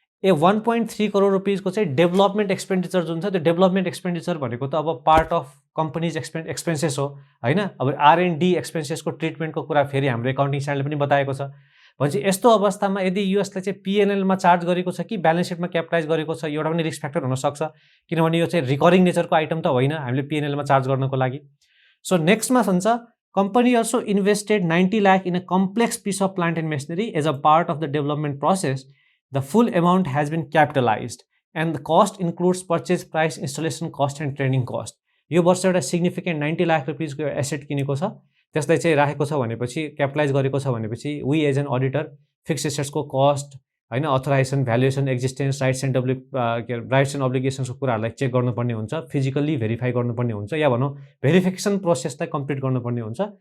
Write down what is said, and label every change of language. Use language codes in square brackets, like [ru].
[ne] 1.3 करोड रुपिसको चाहिँ development expenditure जुन छ, त्यो डेभलपमेन्ट एक्सपेन्डिचर भनेको त अब [en] part of company's expenses [ne] हो होइन। अब R&D एक्सपेन्सेसको ट्रिटमेन्टको कुरा फेरि हाम्रो एकाउन्टिङ स्ट्यान्डर्डले पनि बताएको छ। भनेपछि यस्तो अवस्थामा यदि यसलाई चाहिँ पिएनएलमा चार्ज गरेको छ कि ब्यालेन्स सिटमा क्यापिटलाइज गरेको छ, एउटा पनि रिस्क फ्याक्टर हुनसक्छ, किनभने यो चाहिँ रिकरिङ नेचरको आइटम त होइन हामीले पिएनएलमा चार्ज गर्नको लागि। सो नेक्स्टमा भन्छ, [en] company also invested 90 lakh in a complex piece of plant and machinery as a part of the development process. The full amount has been capitalized and the cost includes purchase price, installation cost and training cost. [ne] यो वर्ष एउटा significant 90 lakh रुपिसको asset किनेको छ, त्यसलाई चाहिँ राखेको छ भनेपछि, क्यापिटलाइज गरेको छ भनेपछि [en] we as an auditor [ne] fix एसेट्सको cost होइन, authorization, valuation, existence, rights and अब्लिगेसन्सको कुराहरूलाई चेक गर्नुपर्ने हुन्छ, फिजिकल्ली भेरिफाई गर्नुपर्ने हुन्छ, या भनौँ भेरिफिकेसन प्रोसेसलाई कम्प्लिट गर्नुपर्ने हुन्छ।